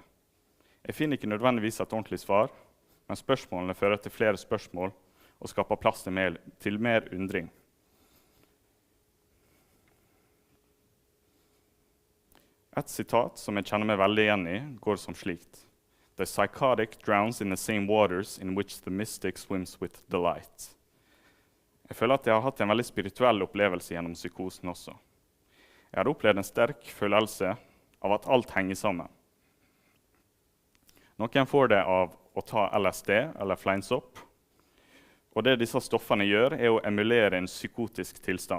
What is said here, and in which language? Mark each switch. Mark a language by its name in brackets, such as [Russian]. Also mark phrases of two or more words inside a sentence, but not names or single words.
[Norwegian] Jeg finner ikke nødvendigvis et ordentlig svar, men spørsmålene fører til flere spørsmål og skaper plass til mer undring. Et sitat som jeg kjenner meg veldig igjen i, går som slikt. [English] The psychotic drowns in the same waters in which the mystic swims with delight. [Norwegian] Jeg føler at jeg har hatt en veldig spirituell opplevelse gjennom psykosen også. Jeg har opplevd en sterk følelse av at alt henger sammen. Noen får det av å ta LSD eller fleinsopp, og det disse stoffene gjør er å emulere en psykotisk tilstand.